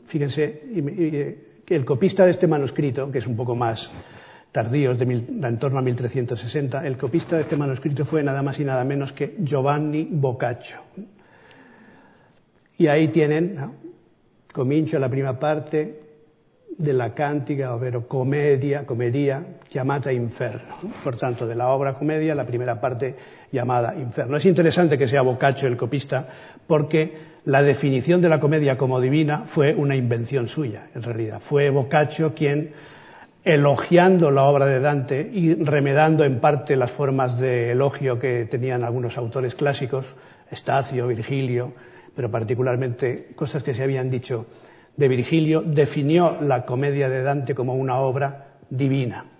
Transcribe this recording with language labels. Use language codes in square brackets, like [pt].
[es] El copista de este manuscrito, que es un poco más tardío, en torno a 1360, el copista de este manuscrito fue nada más y nada menos que Giovanni Boccaccio. Y ahí tienen, ¿no? [it] Comincio la prima parte de la cántica, ovvero comedia, chiamata Inferno. [es] Por tanto, de la obra comedia, la primera parte llamada Inferno. Es interesante que sea Boccaccio el copista, porque la definición de la comedia como divina fue una invención suya, en realidad. Fue Boccaccio quien, elogiando la obra de Dante y remedando en parte las formas de elogio que tenían algunos autores clásicos, Estacio, Virgilio, pero particularmente cosas que se habían dicho de Virgilio, definió la comedia de Dante como una obra divina.